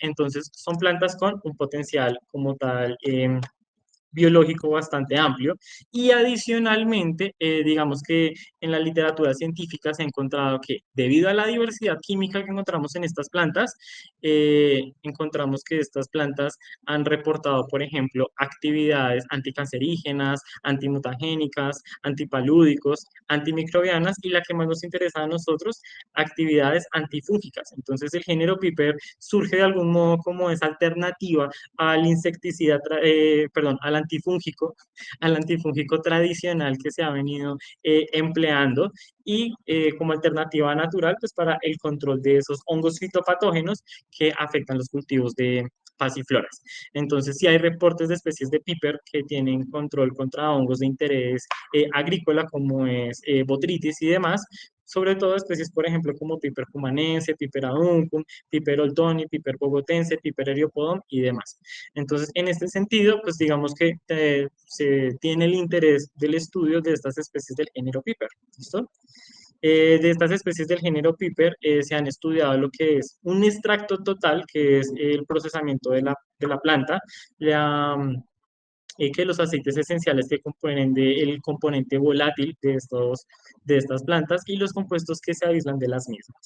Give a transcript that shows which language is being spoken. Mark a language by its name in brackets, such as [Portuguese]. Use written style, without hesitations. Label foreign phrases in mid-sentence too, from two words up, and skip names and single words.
[Spanish] Entonces son plantas con un potencial como tal biológico bastante amplio y adicionalmente, digamos que en la literatura científica se ha encontrado que debido a la diversidad química que encontramos en estas plantas, encontramos que estas plantas han reportado, por ejemplo, actividades anticancerígenas, antimutagénicas, antipalúdicos, antimicrobianas y la que más nos interesa a nosotros, actividades antifúngicas. Entonces el género Piper surge de algún modo como esa alternativa al insecticida, perdón, al al antifúngico tradicional que se ha venido empleando y como alternativa natural pues para el control de esos hongos fitopatógenos que afectan los cultivos de pasifloras. Entonces, sí hay reportes de especies de piper que tienen control contra hongos de interés agrícola como es botrytis y demás, sobre todo especies, por ejemplo, como Piper cumanense, Piper aduncum, Piper oltoni, Piper bogotense, Piper eriopodon y demás. Entonces, en este sentido, pues digamos que se tiene el interés del estudio de estas especies del género Piper, ¿listo? De estas especies del género Piper se han estudiado lo que es un extracto total, que es el procesamiento de la planta, la, que los aceites esenciales que componen el componente volátil de estas plantas y los compuestos que se aíslan de las mismas.